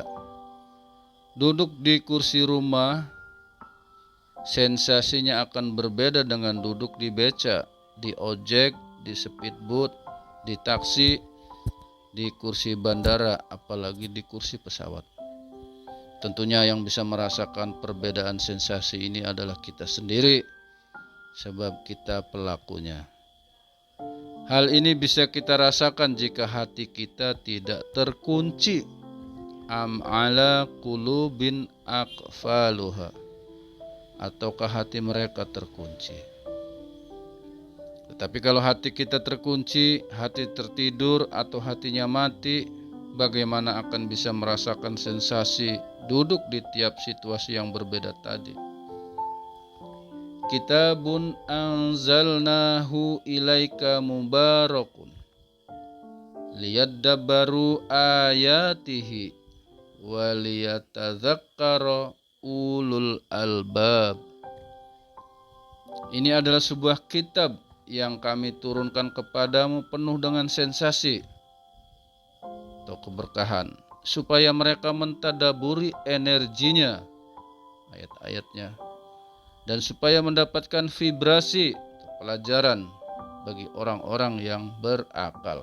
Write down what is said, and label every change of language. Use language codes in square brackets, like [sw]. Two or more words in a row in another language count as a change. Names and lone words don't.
[id] Duduk di kursi rumah, sensasinya akan berbeda dengan duduk di beca, di ojek, di speedboat, di taksi, di kursi bandara, apalagi di kursi pesawat. Tentunya yang bisa merasakan perbedaan sensasi ini adalah kita sendiri, sebab kita pelakunya. Hal ini bisa kita rasakan jika hati kita tidak terkunci. [ar] أم على قلوب أقفالها, [id] ataukah hati mereka terkunci. Tetapi kalau hati kita terkunci, hati tertidur atau hatinya mati, bagaimana akan bisa merasakan sensasi duduk di tiap situasi yang berbeda tadi? [ar] كتاب أنزلناه إليك مبارك ليدبروا آياته وليتذكر أولو الألباب. [id] Ini adalah sebuah kitab yang kami turunkan kepadamu penuh dengan sensasi atau keberkahan, supaya mereka mentadaburi energinya, ayat-ayatnya, dan supaya mendapatkan vibrasi pelajaran bagi orang-orang yang berakal.